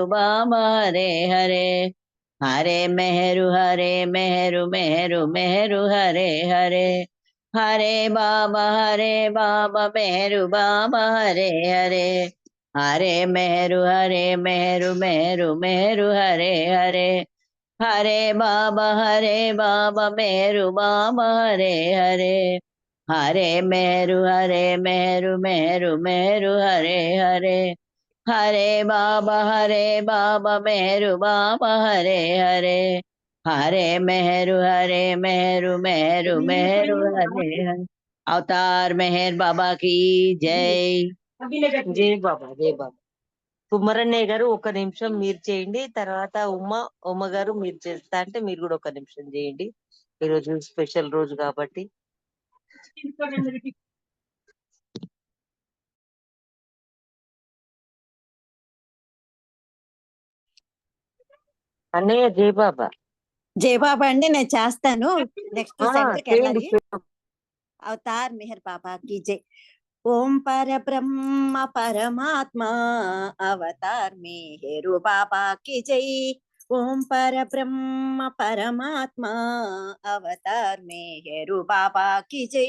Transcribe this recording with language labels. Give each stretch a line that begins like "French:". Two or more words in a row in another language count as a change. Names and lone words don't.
Hindi: बाबा हरे हरे हरे मेहरु मेहरु मेहरु हरे हरे हरे बाबा मेहरु बाबा हरे हरे हरे मेहरु मेहरु मेहरु हरे हरे हरे बाबा मेहरु बाबा हरे हरे हरे मेहरु मेहरु मेहरु हरे हरे हरे बाबा मेहरु बाबा हरे हरे हरे मेहरु मेहरु मेहरु हरे हरे। अवतार मेहर बाबा की जय।
Telugu: జై బాబా జై బాబా. కుమ్మరన్నయ్య గారు ఒక నిమిషం మీరు చేయండి, తర్వాత ఉమ్మ గారు మీరు చేస్తా అంటే మీరు కూడా ఒక నిమిషం చేయండి. ఈరోజు స్పెషల్ రోజు కాబట్టి. అన్నయ్య జై బాబా. జయబాబా అండి, నేను చేస్తాను.
English: next centerki
Telugu: చేయండి. వెళ్ళాలి.
Hindi: అవతార్ మెహర్ బాబా की जय। ओम पर ब्रह्म परमात्मा अवतार मेहरु बाबा की जय। ओम पर ब्रह्म परमात्मा अवतार मेहरु बाबा की जय।